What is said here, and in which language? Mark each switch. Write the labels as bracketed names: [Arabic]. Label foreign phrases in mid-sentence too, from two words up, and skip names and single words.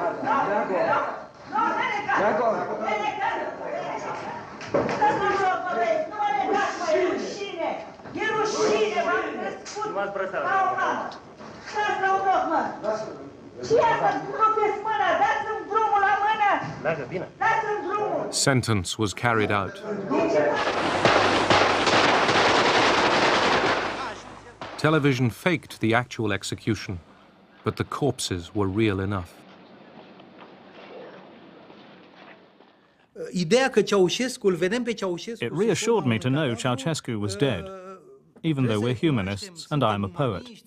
[Romanian] Nu, ne legați. Stați la loc, băieți, nu mă legați, mă, e rușine. E rușine, m-am crescut ca o mamă. Stați la loc, mă. Ce e asta? Rupeți mâna, dați-mi drumul la mână. Dați-mi drumul. [English] Sentence was carried out. Television faked the actual execution, but the corpses were real enough. It reassured me to know Ceausescu was dead, even though we're humanists and I'm a poet.